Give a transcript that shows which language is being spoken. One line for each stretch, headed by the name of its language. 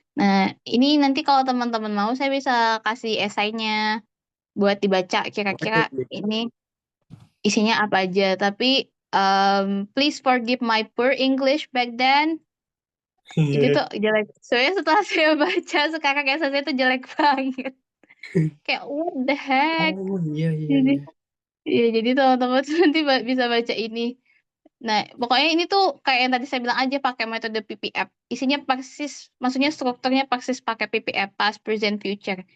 Indonesian: Nah, ini nanti kalau teman-teman mau saya bisa kasih esainya buat dibaca Boleh, kira-kira boleh. ini isinya apa aja. Tapi
English: please forgive my poor English back then.
Indonesian: Itu tuh jelek. Soalnya setelah saya baca sekarang saya tuh jelek banget. Kayak
English: what the heck.
Indonesian: Oh iya iya Jadi, iya. ya jadi teman-teman nanti bisa baca ini. Nah, pokoknya ini tuh kayak yang tadi saya bilang aja pakai metode PPF. Isinya persis, maksudnya strukturnya persis pakai PPF,
English: past, present, future.